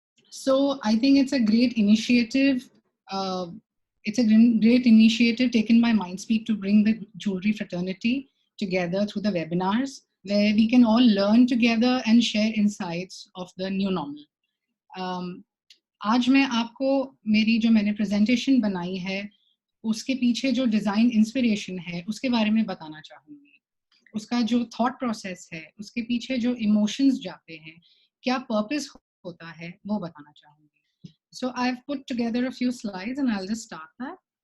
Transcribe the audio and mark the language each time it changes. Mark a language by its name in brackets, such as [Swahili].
[English] So I think it's a great initiative. It's a great initiative taken by MindSpeak to bring the jewelry fraternity together through the webinars, where we can all learn together and share insights of the new normal. [Hindi] आज मैं आपको मेरी जो मैंने presentation बनाई है उसके पीछे जो डिज़ाइन इंस्पिरेशन है उसके बारे में बताना चाहूँगी. उसका जो थॉट प्रोसेस है, उसके पीछे जो इमोशंस जाते हैं, क्या पर्पस होता है, वो बताना चाहूँगी. [English] So I've put together a few slides and I'll just start that.